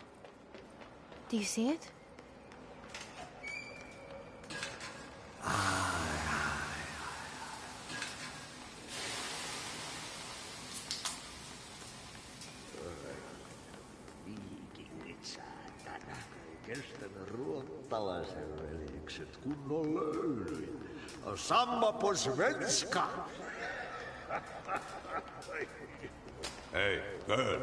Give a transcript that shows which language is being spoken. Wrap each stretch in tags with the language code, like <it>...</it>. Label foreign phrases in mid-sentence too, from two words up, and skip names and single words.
<en>Do you see it?</en> <fi>Viikingit saatana. Kestänyt ruottalaisen veljekset kunnon löylyin.</fi> <sv>Samma på svenska!</sv> <en>Hey, girl.</en>